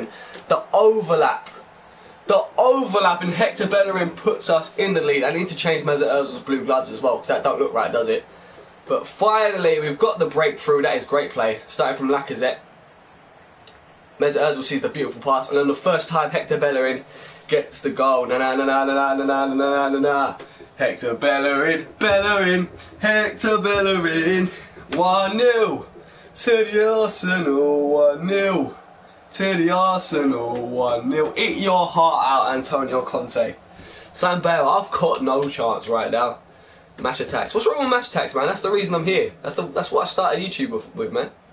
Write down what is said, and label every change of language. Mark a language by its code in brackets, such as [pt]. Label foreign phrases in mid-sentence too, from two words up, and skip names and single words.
[en] The overlap in Hector Bellerin puts us in the lead. I need to change Mesut Ozil's blue gloves as well, because that don't look right, does it? But finally, we've got the breakthrough. That is great play. Starting from Lacazette. Mesut Ozil sees the beautiful pass, and then the first time Hector Bellerin gets the goal. Na na na na na na na na na na. Hector Bellerin, Hector Bellerin. 1-0 to the Arsenal. 1-0 to the Arsenal. 1-0. Eat your heart out, Antonio Conte. Sam Bale, I've got no chance right now. Match attacks. What's wrong with match attacks, man? That's the reason I'm here. That's what I started YouTube with, man.